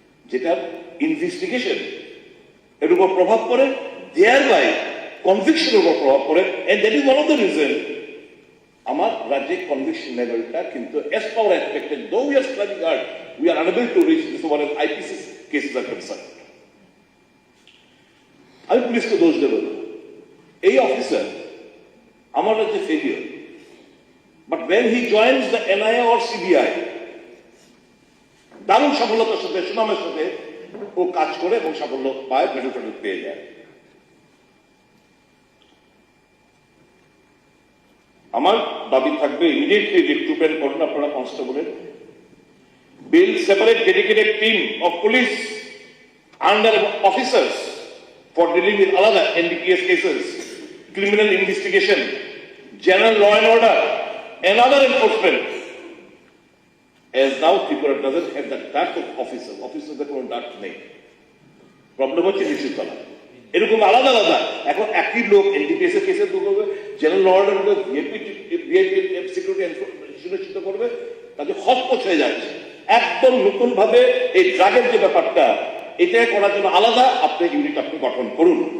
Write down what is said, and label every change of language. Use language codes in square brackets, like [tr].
[bn] যেটার ইনভেস্টিগেশন এর উপর প্রভাব পড়ে, [en] thereby conviction [bn] উপর প্রভাব পড়ে, [en] and that is one of the reason [bn] আমার রাজ্যে [en] conviction [bn] লেভেলটা কিন্তু [en] as far as expected, though we are striving hard, we are unable to reach this one as IPC cases are concerned. [bn] আমি পুলিশকে দোষ দেব না, এই অফিসার আমার রাজ্যে failure, but [en] when he joins the NIA or CBI [bn] দারুণ সফলতার সাথে সুনামের সাথে ও কাজ করে এবং সাফল্য পায়, মেডেল ফেডেল পেয়ে যায়। আমার দাবি থাকবে ইমিডিয়েটলি রিক্রুটমেন্ট করুন আপনারা কনস্টেবলের, [en] build separate dedicated team of police under officers for dealing with alada NDPS cases, criminal investigation, general law and order, and other enforcement. As now Tripura doesn't have that type of officer. Officers there [bn] কোনো ডাক নেই। Problem হচ্ছে নিশ্চিত করা। এরকম আলাদা আলাদা এখন একই লোক এনডিপিএস এর কেসে করবে, জেনারেল ল অর্ডার করবে, ভিআইপি সিকিউরিটি সুনিশ্চিত করবে, তাদের হস্তক্ষেপ হয়ে যাচ্ছে। একদম নতুন ভাবে এই ড্রাগের যে ব্যাপারটা এটা করার জন্য আলাদা আপনি ইউনিট আপনি গঠন করুন।